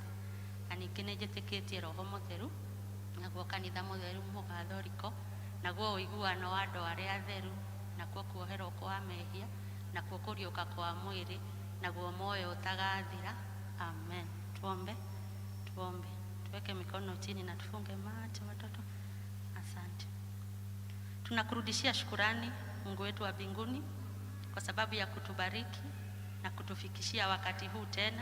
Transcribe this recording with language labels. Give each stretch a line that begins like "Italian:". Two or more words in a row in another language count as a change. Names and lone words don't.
Kikuyu: Na ningĩ nĩnjĩtĩkĩtie Roho Mutheru, naguo kanitha mutheru mugathoriko, naguo ũiguano wa andũ arĩa atheru, nakuo kuoherwo kwa mehia, nakuo kũriũka kwa mwĩrĩ, naguo moyo ũtagathira.
Swahili: Amen. Tuombe. Tuweke mikono chini na tufunge macho watoto. Asante. Tunakurudishia shukurani Mungu wetu wa mbinguni kwa sababu ya kutubariki na kutufikishia wakati huu tena.